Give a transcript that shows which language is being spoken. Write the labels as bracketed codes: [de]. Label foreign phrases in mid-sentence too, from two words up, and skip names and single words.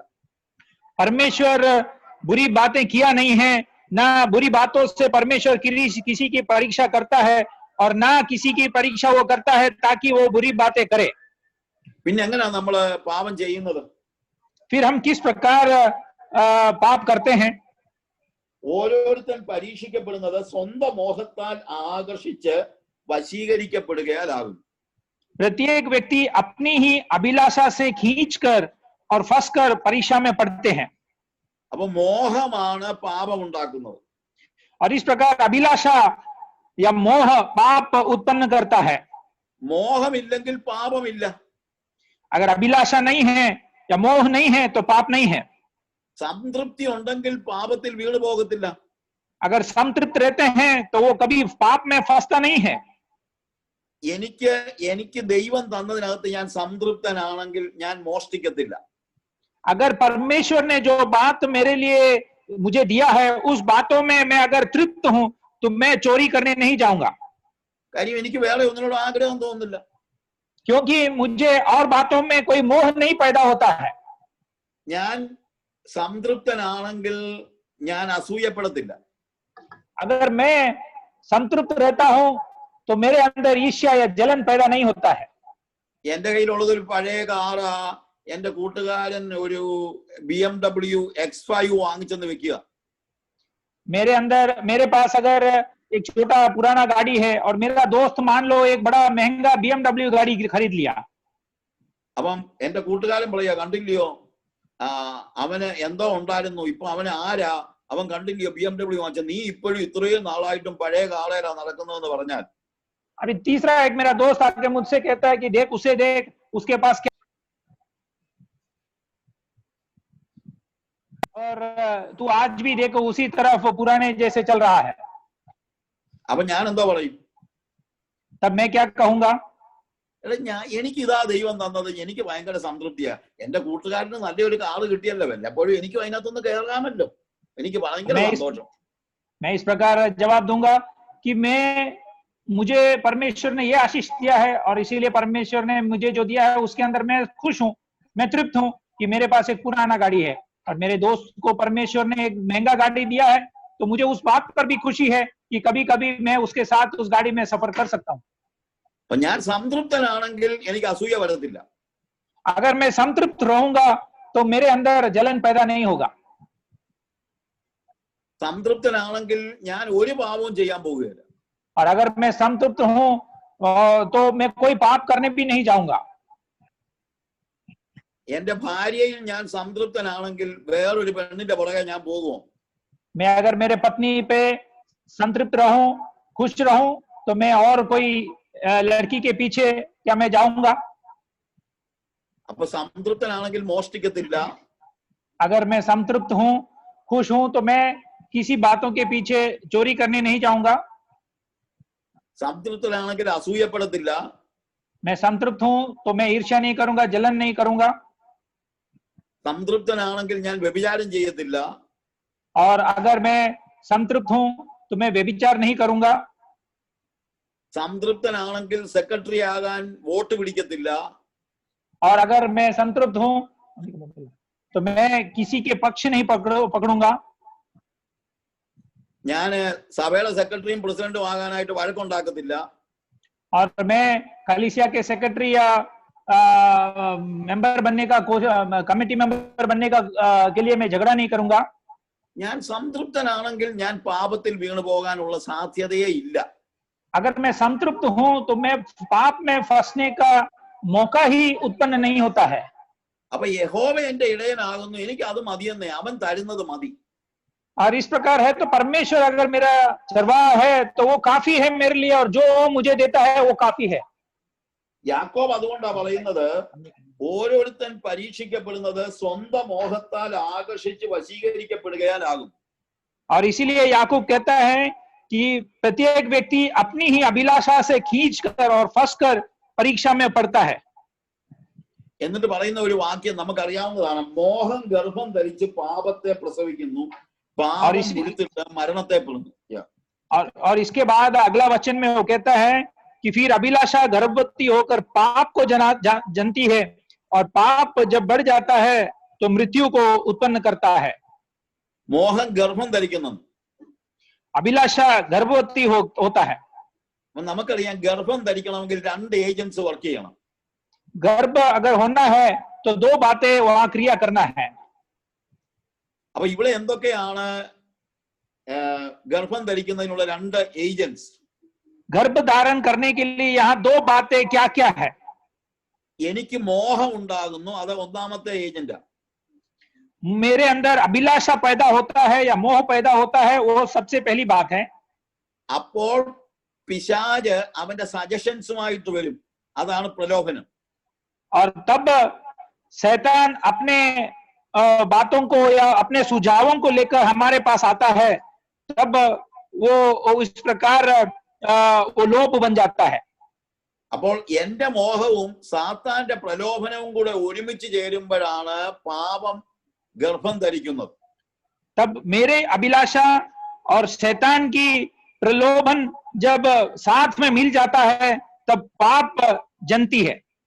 [hi] परमेश्वर बुरी बातें किया नहीं है, ना बुरी बातों से परमेश्वर किसी की परीक्षा करता है और ना किसी की परीक्षा वो करता है ताकि वो बुरी बातें करे। [ml] പിന്നെ എങ്ങനെയാ നമ്മള് പാപം ചെയ്യുന്നത്? [hi] फिर हम किस प्रकार पाप करते हैं? [ml] ഓരോരുത്തൻ പരീക്ഷിക്കപ്പെടുന്നത് സ്വന്തം മോഹത്താൽ ആകർഷിച്ച് വശീകരിക്കപ്പെടുകയാലാകും. [hi] प्रत्येक व्यक्ति अपनी ही अभिलाषा से खींचकर और फंसकर परीक्षा में पड़ते हैं। [ml] അപ്പൊ മോഹമാണ് പാപം ഉണ്ടാക്കുന്നത്. [hi] और इस प्रकार अभिलाषा या मोह पाप उत्पन्न करता है। [ml] മോഹമില്ലെങ്കിൽ പാപമില്ല. [hi] अगर अभिलाषा नहीं है या मोह नहीं है तो पाप नहीं है। [ml] സംതൃപ്തി ഉണ്ടെങ്കിൽ പാപത്തിൽ വീണു പോകത്തില്ല. [hi] अगर संतृप्त रहते हैं तो वो कभी पाप में फंसता नहीं है। [ml] എനിക്ക് ദൈവം തന്നതിനകത്ത് ഞാൻ സംതൃപ്തനാണെങ്കിൽ ഞാൻ മോഷ്ടിക്കത്തില്ല. [hi] अगर परमेश्वर ने जो बात मेरे लिए मुझे दिया है उस बातों में मैं अगर तृप्त हूं तो मैं चोरी करने नहीं जाऊंगा, [ml] കാര്യം എനിക്ക് വേറെ ഒന്നിനോട് ആഗ്രഹം തോന്നുന്നില്ല. [hi] क्योंकि मुझे और बातों में कोई मोह नहीं पैदा होता है। [ml] ഞാൻ സംതൃപ്തനാണെങ്കിൽ ഞാൻ അസൂയപ്പെടത്തില്ല. [hi] अगर मैं संतृप्त रहता हूं तो मेरे अंदर ईर्ष्या या जलन पैदा नहीं होता है। [ml] എന്റെ കയ്യിലുള്ളത് ഒരു പഴയ കാറാ, എന്റെ കൂട്ടുകാരൻ ഒരു BMW X5 വാങ്ങിച്ചെന്ന് വെക്കുക. [hi] मेरे पास अगर एक छोटा पुराना गाड़ी है और मेरा दोस्त मान लो एक बड़ा महंगा BMW गाड़ी खरीद लिया, [ml] അപ്പം എന്റെ കൂട്ടുകാരൻ പറയാ, കണ്ടില്ലയോ അവന് എന്തോ ഉണ്ടായിരുന്നു, ഇപ്പൊ അവന് ആരാ, അവൻ കണ്ടില്ലയോ BMW വാങ്ങിച്ച, നീ ഇപ്പോഴും ഇത്രയും നാളായിട്ടും പഴയ കാളയിലാ നടക്കുന്നതെന്ന് പറഞ്ഞാൽ, [hi] अभी तीसरा एक मेरा दोस्त आके मुझसे कहता है कि देख उसे देख, उसके पास क्या और तू आज भी देखो उसी तरफ पुराने जैसे चल रहा है, [ml] അപ്പൊ ഞാൻ എന്താ പറയും? [hi] तब मैं क्या कहूंगा? [ml] എടാ എനിക്ക് ഇതാ ദൈവം തന്നത്, എനിക്ക് ഭയങ്കര സംതൃപ്തിയാ. എന്റെ കൂട്ടുകാരന് നല്ലൊരു കാറ് കിട്ടിയല്ലോ, വല്ലപ്പോഴും എനിക്കും അതിനകത്തൊന്ന് കയറാമല്ലോ, എനിക്ക് ഭയങ്കര സന്തോഷം. [hi] मैं इस प्रकार जवाब दूंगा कि मुझे परमेश्वर ने यह आशीष दिया है और इसीलिए परमेश्वर ने मुझे जो दिया है उसके अंदर मैं खुश हूं, मैं तृप्त हूं कि मेरे पास एक पुराना गाड़ी है और मेरे दोस्त को परमेश्वर ने एक महंगा गाड़ी दिया है, तो मुझे उस बात पर भी खुशी है कि कभी कभी मैं उसके साथ उस गाड़ी में सफर कर सकता हूं. [ml] ഞാൻ സംതൃപ്തനാണെങ്കിൽ എനിക്ക് അസൂയ വരത്തില്ല. [hi] अगर मैं संतृप्त रहूंगा तो मेरे अंदर जलन पैदा नहीं होगा. [ml] സംതൃപ്തനാണെങ്കിൽ ഞാൻ ഒരു പാപവും ചെയ്യാൻ പോവുകയില്ല. [hi] और अगर मैं संतृप्त हूं तो मैं कोई पाप करने भी नहीं जाऊंगा. [ml] എന്റെ ഭാര്യയിൽ ഞാൻ സംതൃപ്തനാണെങ്കിൽ വേറൊരു പെണ്ണിന്റെ പുറകെ ഞാൻ പോകുമോ? [hi] मैं अगर मेरे पत्नी पे संतृप्त रहूं, खुश रहूं, तो मैं और कोई लड़की के पीछे क्या मैं जाऊंगा? [ml] അപ്പൊ സംതൃപ്തനാണെങ്കിൽ മോഷ്ടിക്കത്തില്ല. [hi] अगर मैं संतृप्त हूं, खुश हूं, तो मैं किसी बातों के पीछे चोरी करने नहीं जाऊंगा. [ml] സംതൃപ്തനാണെങ്കിൽ അസൂയപ്പെടത്തില്ല. [hi] मैं संतृप्त हूं तो मैं ईर्ष्या नहीं करूंगा, जलन नहीं करूंगा. [ml] സംതൃപ്തനാണെങ്കിൽ ഞാൻ വ്യഭിചാരം ചെയ്യത്തില്ല. [hi] और अगर मैं संतृप्त हूं तो मैं व्यभिचार नहीं करूंगा. [ml] സംതൃപ്തനാണെങ്കിൽ സെക്രട്ടറി ആകാൻ വോട്ട് പിടിക്കത്തില്ല. [hi] और अगर मैं संतृप्त हूं तो मैं किसी के पक्ष नहीं पकड़ूंगा. [ml] ഞാൻ സഭയുടെ സെക്രട്ടറിയും പ്രസിഡന്റും ആകാനായിട്ട് വഴക്കുണ്ടാക്കത്തില്ല. [hi] और मैं कलीसिया के सेक्रेटरी या मेंबर बनने का [en] committee member [hi] बनने का के लिए मैं झगड़ा नहीं करूंगा. [ml] ഞാൻ സംതൃപ്തനാണെങ്കിൽ ഞാൻ പാപത്തിൽ വീണു പോകാനുള്ള സാധ്യതയേ ഇല്ല. [hi] अगर मैं संतृप्त हूं तो मैं पाप में फंसने का मौका ही उत्पन्न नहीं होता है. [ml] അപ്പൊ യഹോവ എന്റെ ഇടയനാകുന്നു, എനിക്ക് അത് മതിയെന്നേ, അവൻ തരുന്നത് മതി. [hi] और इस प्रकार है तो परमेश्वर अगर मेरा चरवाहा है तो वो काफी है मेरे लिए, और जो मुझे देता है वो काफी है. [ml] യാക്കോബ് അതുകൊണ്ടാ പറയുന്നത്, ഓരോരുത്തൻ പരീക്ഷിക്കപ്പെടുന്നത് സ്വന്തം മോഹത്താൽ ആകർഷിച്ച് വശീകരിക്കപ്പെടുകയാലാകും. [hi] और इसीलिए याकूब कहता है कि प्रत्येक व्यक्ति अपनी ही अभिलाषा से खींचकर और फंसकर परीक्षा में पड़ता है. [ml] എന്നിട്ട് പറയുന്ന ഒരു വാക്യം നമുക്കറിയാവുന്നതാണ്, മോഹം ഗർഭം ധരിച്ച് പാപത്തെ പ്രസവിക്കുന്നു, പാപം മുഴുത്തിട്ട് മരണത്തെ പിളർന്നു. [hi] और इसके बाद अगला वचन में वो कहता है कि फिर अभिलाषा गर्भवती होकर पाप को जनती है, और पाप जब बढ़ जाता है तो मृत्यु को उत्पन्न करता है. [ml] മോഹം ഗർഭം ധരിക്കുന്നു, [hi] अभिलाषा गर्भवती होता है. [ml] നമുക്കറിയാം ഗർഭം ധരിക്കണമെങ്കിൽ രണ്ട് [en] agents work [ml] ചെയ്യണം. [hi] गर्भ अगर होना है तो दो बातें वहां क्रिया करना है. [ml] അപ്പൊ ഇവിടെ എന്തൊക്കെയാണ് ഗർഭം ധരിക്കുന്നതിനുള്ള രണ്ട് ഏജൻസ്? [hi] गर्भ धारण करने के लिए यहाँ दो बातें क्या क्या है? [ml] എനിക്ക് മോഹം ഉണ്ടാകുന്നു, അത് ഒന്നാമത്തെ ഏജന്റാ. [hi] मेरे अंदर अभिलाषा पैदा होता है या मोह पैदा होता है, वो सबसे पहली बात है. [ml] അപ്പോൾ പിശാച് അവന്റെ സജഷൻസുമായിട്ട് വരും, അതാണ് പ്രലോഭനം. [hi] और तब शैतान अपने बातों को या अपने सुझावों को लेकर हमारे पास आता है, तब वो इस प्रकार वो लोभ बन जाता है. [ml] അപ്പോൾ എന്റെ മോഹവും സാത്താന്റെ പ്രലോഭനവും കൂടെ ഒരുമിച്ച് ചേരുമ്പോഴാണ് പാപം ഗർഭം ധരിക്കുന്നത്. [hi] तब मेरे अभिलाषा और शैतान की प्रलोभन जब साथ में मिल जाता है तब पाप जनती है.